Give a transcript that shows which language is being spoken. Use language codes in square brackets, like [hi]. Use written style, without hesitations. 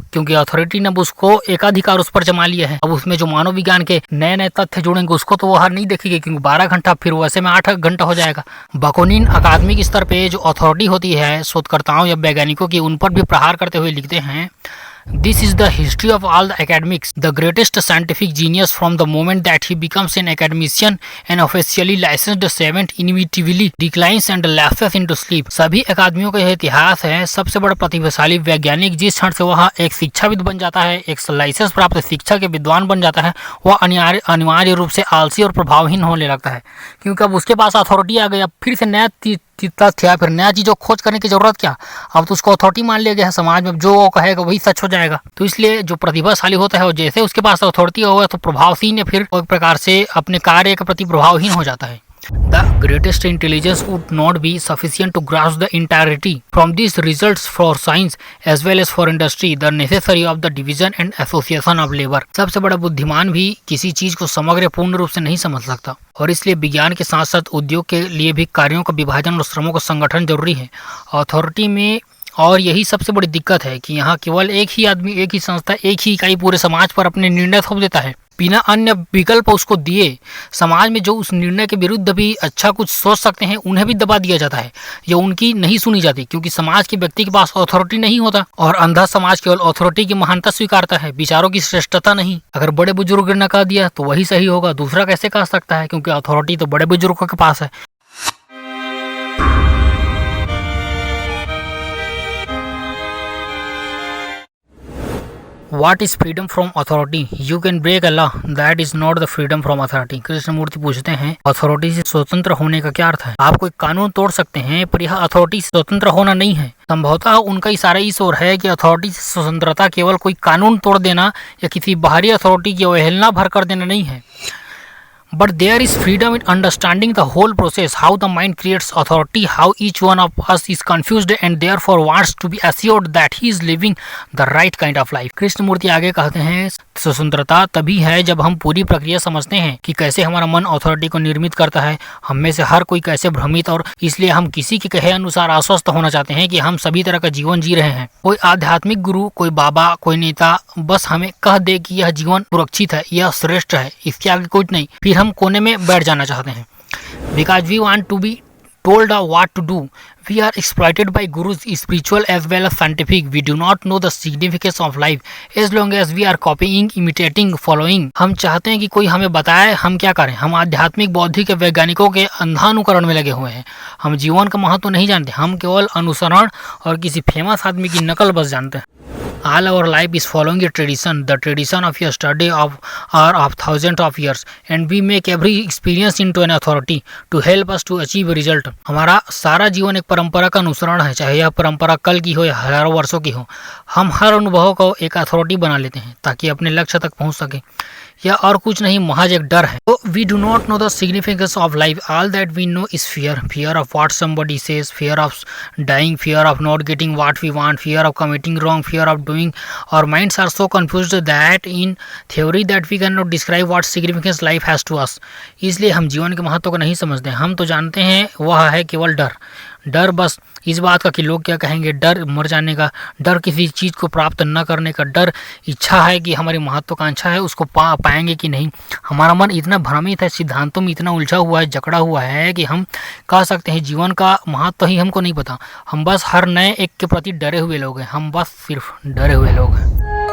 [hi] क्योंकि अथॉरिटी ने उसको एकाधिकार उस पर जमा लिया है। अब उसमें जो मानव विज्ञान के नए नए तथ्य जुड़ेंगे उसको तो वो हर नहीं देखेगी, क्योंकि 12 घंटा फिर वैसे में 8 घंटा हो जाएगा। बाकुनिन अकादमिक स्तर पे जो अथॉरिटी होती है शोधकर्ताओं या वैज्ञानिकों की, उन पर भी प्रहार करते हुए लिखते हैं, [en] This is the history of all the academics. The greatest scientific genius from the moment that he becomes an academician and officially licensed servant inevitably declines and lapses into sleep. [hi] सभी अकादमियों का यह इतिहास है। सबसे बड़ा प्रतिभाशाली वैज्ञानिक जिस क्षण से वह एक शिक्षाविद बन जाता है, एक लाइसेंस प्राप्त शिक्षा के विद्वान बन जाता है, वह अनिवार्य रूप से आलसी और प्रभावहीन होने लगता है, क्योंकि अब उसके पास अथॉरिटी आ गई। अब फिर से नया तथ्य या फिर नया चीजों खोज करने की जरूरत क्या? अब तो उसको अथॉरिटी मान लिया गया है समाज में, जो वो कहेगा वही सच हो जाएगा। तो इसलिए जो प्रतिभाशाली होता है वो जैसे उसके पास अथॉरिटी होगा तो प्रभावहीन या फिर एक प्रकार से अपने कार्य के प्रति प्रभावहीन हो जाता है। [en] The greatest intelligence would not be sufficient to grasp the entirety from these results for science as well as for industry, the necessary of the division and association of labor। [hi] सबसे बड़ा बुद्धिमान भी किसी चीज को समग्र पूर्ण रूप से नहीं समझ सकता, और इसलिए विज्ञान के साथ साथ उद्योग के लिए भी कार्यों का विभाजन और श्रमों का संगठन जरूरी है अथॉरिटी में। और यही सबसे बड़ी दिक्कत है कि यहाँ केवल एक ही आदमी, एक ही संस्था, एक ही इकाई पूरे समाज पर अपने निर्णय थोप देता है। बिना अन्य विकल्प उसको दिए समाज में जो उस निर्णय के विरुद्ध भी अच्छा कुछ सोच सकते हैं उन्हें भी दबा दिया जाता है या उनकी नहीं सुनी जाती, क्योंकि समाज के व्यक्ति के पास अथॉरिटी नहीं होता और अंधा समाज केवल अथॉरिटी की महानता स्वीकारता है, विचारों की श्रेष्ठता नहीं। अगर बड़े बुजुर्ग ने कह दिया तो वही सही होगा, दूसरा कैसे कह सकता है, क्योंकि अथॉरिटी तो बड़े बुजुर्गों के पास है। [en] What is freedom from authority? You can break a law. That is not the freedom from authority. [hi] Krishnamurthy पूछते हैं अथॉरिटी से स्वतंत्र होने का क्या अर्थ है। आप कोई कानून तोड़ सकते हैं पर यह अथॉरिटी से स्वतंत्र होना नहीं है। संभवतः उनका इशारा इस ओर है कि अथॉरिटी से स्वतंत्रता केवल कोई कानून तोड़ देना या किसी बाहरी अथॉरिटी की अवहेलना भर कर देना नहीं है। [en] But there is freedom in understanding the whole process, how the mind creates authority, how each one of us is confused and therefore wants to be assured that he is living the right kind of life. [hi] Krishnamurthy आगे कहते हैं स्वतंत्रता तभी है जब हम पूरी प्रक्रिया समझते हैं कि कैसे हमारा मन अथॉरिटी को निर्मित करता है। हम में से हर कोई कैसे भ्रमित और इसलिए हम किसी के कहे अनुसार आश्वस्त होना चाहते हैं कि हम सभी तरह का जीवन जी रहे हैं। कोई आध्यात्मिक गुरु, कोई बाबा, कोई नेता बस हमें कह दे कि यह जीवन सुरक्षित है, यह श्रेष्ठ है, इसके आगे कुछ नहीं, फिर हम कोने में बैठ जाना चाहते हैं। [en] Because we want to be told what to do. We are exploited by gurus, spiritual as well as scientific. We do not know the significance of life as long as we are copying, imitating, following. [hi] हम चाहते हैं कि कोई हमें बताए हम क्या करें। हम आध्यात्मिक, बौद्धिक, वैज्ञानिकों के अंधानुकरण में लगे हुए हैं। हम जीवन का महत्व नहीं जानते, हम केवल अनुसरण और किसी फेमस आदमी की नकल बस जानते हैं। [en] All our life is following a tradition, the tradition of yesterday or of thousands of years, and we make every experience into an authority to help us to achieve a result. [hi] हमारा सारा जीवन एक परंपरा का अनुसरण है, चाहे यह परंपरा कल की हो या हजारों वर्षों की हो। हम हर अनुभव को एक अथॉरिटी बना लेते हैं ताकि अपने लक्ष्य तक पहुंच सके। यह और कुछ नहीं, महज एक डर है। तो [en] We do not know the significance of life, all that we know is fear, fear of what somebody says, fear of dying, fear of not getting what we want, fear of committing wrong, fear of doing. Our minds are so confused that in theory that we cannot describe what significance life has to us. [hi] इसलिए हम जीवन के महत्व को नहीं समझते। हम तो जानते हैं वह है केवल डर। डर बस इस बात का कि लोग क्या कहेंगे, डर मर जाने का, डर किसी चीज़ को प्राप्त न करने का, डर इच्छा है कि हमारी महत्वाकांक्षा है उसको पाएंगे कि नहीं। हमारा मन इतना भ्रमित है, सिद्धांतों में इतना उलझा हुआ है, जकड़ा हुआ है कि हम कह सकते हैं जीवन का महत्व ही हमको नहीं पता। हम बस हर नए एक के प्रति डरे हुए लोग हैं। हम बस सिर्फ डरे हुए लोग हैं।